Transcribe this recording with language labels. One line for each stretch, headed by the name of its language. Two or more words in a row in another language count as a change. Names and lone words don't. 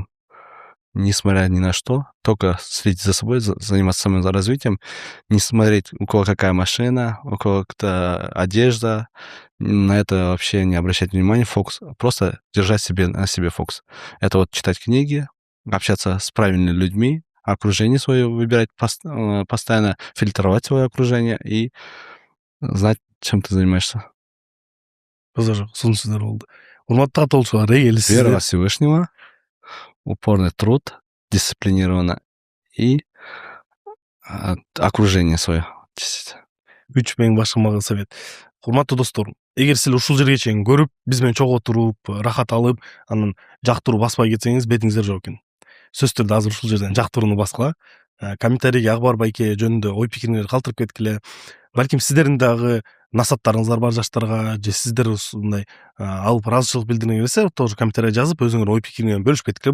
Russian: Несмотря ни на что, только следить за собой, заниматься саморазвитием, не смотреть, у кого какая машина, у кого какая одежда, на это вообще не обращать внимания, фокус, просто держать на себе фокус. Это вот читать книги, общаться с правильными людьми, окружение свое выбирать, постоянно фильтровать свое окружение и знать, чем ты занимаешься.
Kyrgyz: Сонун сөздөр болду. Урматтуу катылуучулар,
Russian: Вера во Всевышнего, упорный труд, дисциплинированно и окружение свое.
Kyrgyz: 3 менин башымага совет. Урматтуу достор, эгер сиз ушул жерге чейин көрүп, биз менен чогуу туруп, рахат алып, анан жактыруу баспай кетсеңиз, бетиңиздер жок экен. Сөзсүз түрдө азыр ушул жерден жактырууну баскыла. Комментарийге Акбар байке жөнүндө ой пикириңерди калтырып кеткиле. Балким сиздердин дагы насааттарыңыздар бар жаштарга, же сиздер ушундай алып ыраазычылык билдиргиңер келсе, тоже комментарий жазып, өзүңөр ой пикириңерди бөлүшүп кеткиле.